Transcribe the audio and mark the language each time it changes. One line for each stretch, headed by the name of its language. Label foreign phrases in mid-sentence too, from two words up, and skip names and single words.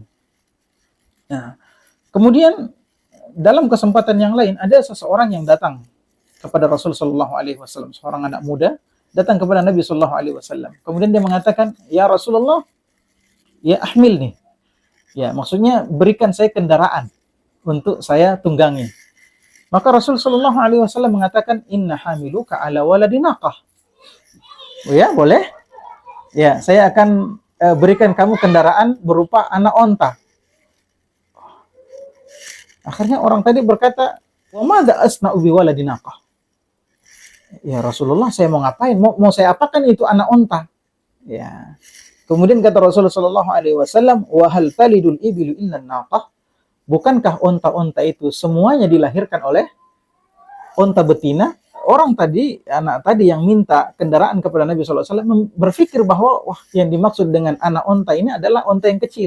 Indonesian: Nah, kemudian dalam kesempatan yang lain ada seseorang yang datang kepada Rasulullah SAW, seorang anak muda datang kepada Nabi SAW. Kemudian dia mengatakan,
Arabic: يا رسول الله، يا احملني,
Indonesian: ya maksudnya berikan saya kendaraan untuk saya tunggangi. Maka Rasulullah SAW mengatakan,
Arabic: إنا حاملوك على ولد ناقة.
Indonesian: Oh ya, boleh? Ya, saya akan berikan kamu kendaraan berupa anak onta. Akhirnya orang tadi berkata,
Arabic: وماذا أصنع بولد ناقة? يا رسول الله,
Indonesian: saya mau ngapain? Mau saya apakan itu anak onta? Ya. Kemudian kata Rasulullah SAW,
Arabic: وهل تلد الإبل إلا ناقة?
Indonesian: Bukankah onta-onta itu semuanya dilahirkan oleh onta betina? Orang tadi, anak tadi yang minta kendaraan kepada Nabi SAW berpikir bahwa wah, yang dimaksud dengan anak onta ini adalah onta yang kecil.